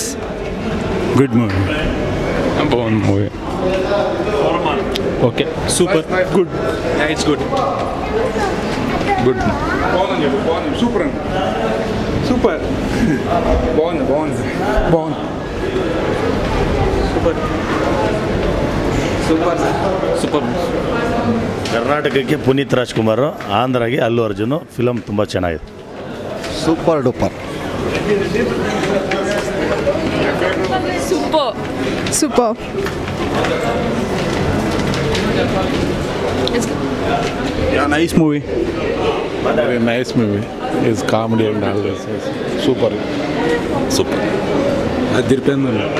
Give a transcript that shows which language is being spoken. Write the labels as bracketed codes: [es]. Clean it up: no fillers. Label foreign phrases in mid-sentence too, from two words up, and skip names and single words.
[en] good movie, బాగుంది మూవీ, okay, super, good, it's good, good, [te] బాగుంది, సూపర్ అండి, సూపర్, బాగుంది, బాగుంది, బాగుంది, [en] super, super, [kn] ಸೂಪರ್. ಕರ್ನಾಟಕಕ್ಕೆ ಪುನೀತ್ ರಾಜ್ಕುಮಾರ್, ಆಂಧ್ರಗೆ ಅಲ್ಲು ಅರ್ಜುನ್. ಫಿಲಮ್ ತುಂಬ ಚೆನ್ನಾಗಿದೆ, [en] super duper, super, super, nice movie, very nice movie, is comedy and all this, super, super, [te] అది తిరిపోయింది,